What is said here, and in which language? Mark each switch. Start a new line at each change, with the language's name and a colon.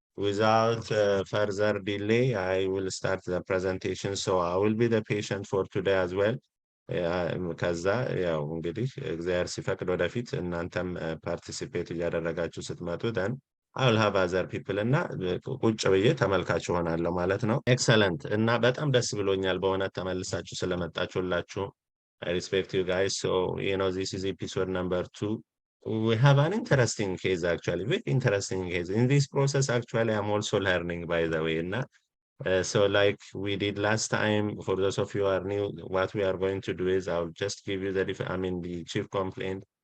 English: without further delay, I will start the presentation. So I will be the patient for today as well.
Amharic: ከዛ ያው እንግዲህ እግዚአብሔር ሲፈቅድ ወደፊት እናንተም ፓርቲሲፔት እያደረጋችሁ ስትመጡ ደን
English: I will have other people
Amharic: እና ቁጭ ብዬ ተመልካች ሆናለሁ ማለት ነው። ኤክሰለንት እና በጣም ደስ ብሎኛል በእውነት ተመልሳችሁ ስለመጣችሁላችሁ።
English: I respect you guys. So, this is episode number 2. We have an interesting case actually, very interesting case. In this process, actually, I'm also learning, by the way. So like we did last time, for those of you who are new, what we are going to do is I'll just give you the chief complaint.